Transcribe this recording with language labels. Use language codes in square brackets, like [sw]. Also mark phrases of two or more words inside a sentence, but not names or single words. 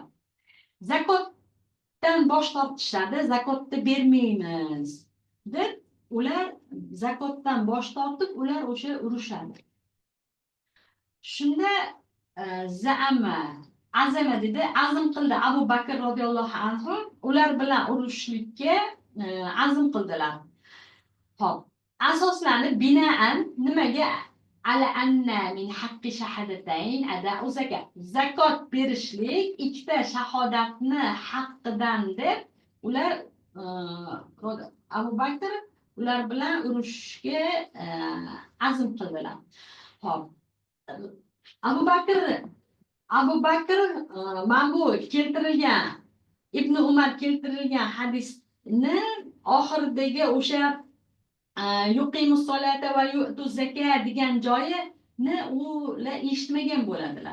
[uz] Zakotdan bosh tortishadi, zakotni bermaymiz deb ular zakotdan bosh tortib ular o'sha urushadi. Shunda azama dedi, azm qildi Abu Bakr [ar] رضي الله عنه [uz] ular bilan urushlikka azm qildilar. Xo'p, asoslanib binoan nimaga [ar] على أن من حق الشهادتين أداء الزكاة. [uz] Zakot berishlik ikkita shahodatni haqqidan deb ular Abu Bakr ular bilan urushga azm qildilar. Xo'p, Abu Bakr bu keltirilgan Ibn Umar keltirilgan hadisni oxiridagi o'sha [ar] يقيموا الصلاة ويؤتوا الزكاة [uz] degan joyini ular eshitmagan bo'ladilar.